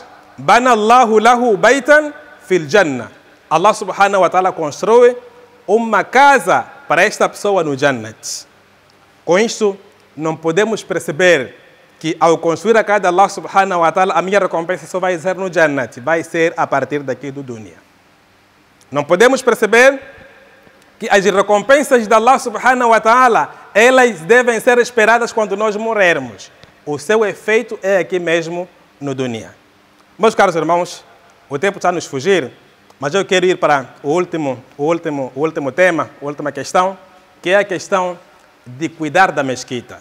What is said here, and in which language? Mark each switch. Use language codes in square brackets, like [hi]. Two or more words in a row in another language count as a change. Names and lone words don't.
[ar] بنى الله له بيتا في الجنة. الله سبحانه وتعالى [pt] constrói uma casa para esta pessoa no Jannat. Com isso, não podemos perceber que ao construir a casa de [ar] الله سبحانه وتعالى, [pt] a minha recompensa só vai ser no Jannat, vai ser a partir daqui do dunya. Não podemos perceber que as recompensas de [ar] الله سبحانه وتعالى, [pt] elas devem ser esperadas quando nós morrermos. O seu efeito é aqui mesmo no dunya. Meus caros irmãos, o tempo está a nos fugir, mas eu quero ir para o último tema, a última questão, que é a questão de cuidar da mesquita.